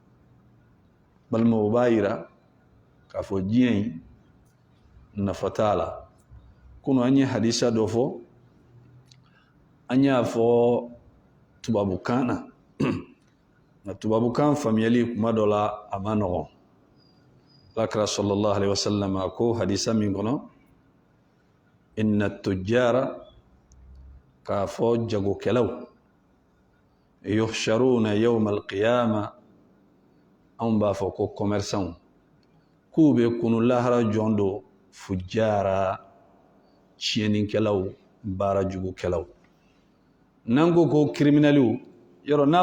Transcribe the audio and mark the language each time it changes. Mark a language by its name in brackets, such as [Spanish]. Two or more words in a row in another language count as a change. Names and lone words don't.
[Bambara] balima o b'a yira k'a fɔ diɲɛ in nafa t'a la kunu an ye hadisa dɔ fɔ an y'a fɔ tubabukan na nka tubabukan faamuyali kuma dɔ la a ma nɔgɔn alakira [Arabic] صلى الله عليه وسلم [Bambara] a ko hadisa min kɔnɔ [Arabic] إن التجار [Bambara] k'a fɔ jagokɛlaw [Arabic] يحشرون يوم القيامة [Bambara] anw b'a fɔ ko commerçants k'u bɛ kunu lahara jɔn do fujjara tiɲɛnikɛlaw baara jugukɛlaw n'an ko criminels yɔrɔ n'a